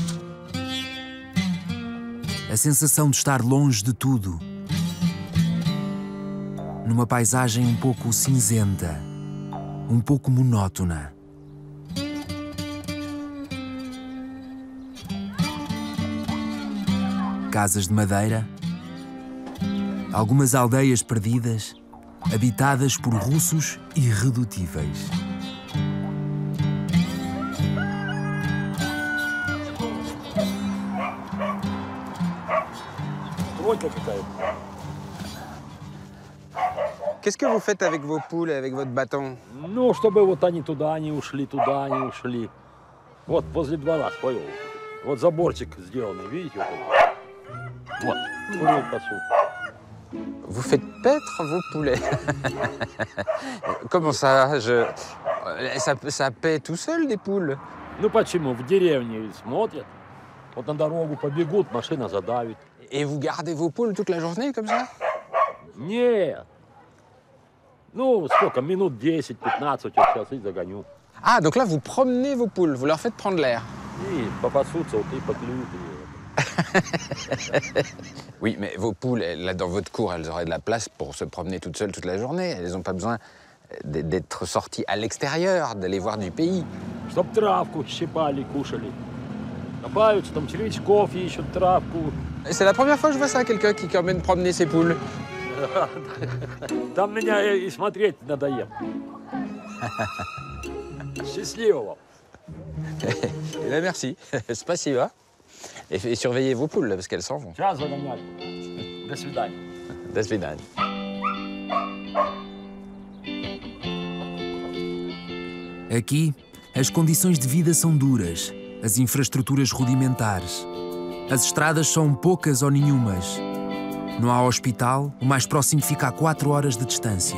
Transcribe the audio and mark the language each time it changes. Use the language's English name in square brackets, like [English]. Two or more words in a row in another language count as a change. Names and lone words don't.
[Portuguese] A sensação de estar longe de tudo, numa paisagem um pouco cinzenta, um pouco monótona. Casas de madeira, algumas aldeias perdidas, habitadas por russos irredutíveis. [French] Qu'est-ce que vous faites avec vos poules et avec votre bâton? [Russian] Ну, чтобы вот они туда не ушли, туда не ушли. Вот возле двора своего. Вот заборчик сделанный, видите? Вот, куры пасут. [French] Vous faites paître vos poulets? Comment ça? Ça paît tout seul, des poules? [Russian] Ну почему? В деревне смотрят. Вот на дорогу побегут, машина задавит. [French] Et vous gardez vos poules toute la journée, comme ça? [Russian] Нет. Ну, сколько? Минут 10-15 вот сейчас и загоню. [French] Ah, donc là, vous promenez vos poules, vous leur faites prendre l'air. [Russian] И попасутся, вот и поклюют. [French] Oui, mais vos poules, là, dans votre cour, elles auraient de la place pour se promener toutes seules toute la journée. Elles n'ont pas besoin d'être sorties à l'extérieur, d'aller voir du pays. [Russian] Чтоб травку щипали, кушали. Копаются, там червячков ищут, травку. [French] C'est la première fois que je vois ça, quelqu'un qui emmène promener ses poules. [Russian] Там меня и смотреть надоело. Счастливого. [French] Eh bien, merci. Спасибо. Et surveillez vos poules, là, parce qu'elles s'en vont. [Russian] Сейчас загонять. До свидания. До свидания. [Portuguese] Aqui, as condições de vida são duras, as infraestruturas rudimentares. As estradas são poucas ou nenhumas. Não há hospital, o mais próximo fica a 4 horas de distância.